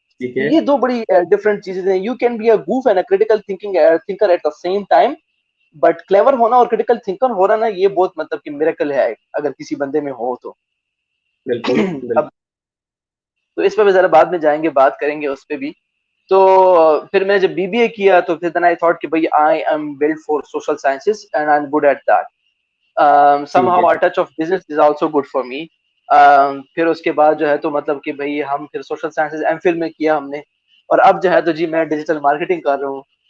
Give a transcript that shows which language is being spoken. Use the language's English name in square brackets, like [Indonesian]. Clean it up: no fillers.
[Urdu] یہ دو بڑی ڈفرینٹ چیزیں ہیں. [English] you can be a goof and a critical thinker at the same time, [Urdu] but clever ہونا اور کریٹیکل تھنکر ہونا نا, یہ بہت مطلب کہ میریکل ہے اگر کسی بندے میں ہو تو. اب تو اس پہ بھی ذرا بعد میں جائیں گے, بات کریں گے اس پہ بھی. تو پھر میں جب BBA کیا تو پھر [English] then I thought [Urdu] کہ بھائی [English] I am built for social sciences and I'm good at that. Somehow a touch of business is also good for me. [Urdu] پھر اس کے بعد جو ہے تو مطلب کہ بھائی ہم پھر سوشل سائنسز MPhil میں کیا ہم نے, اور اب جو ہے تو جی میں ڈیجیٹل مارکیٹنگ کر رہا ہوں.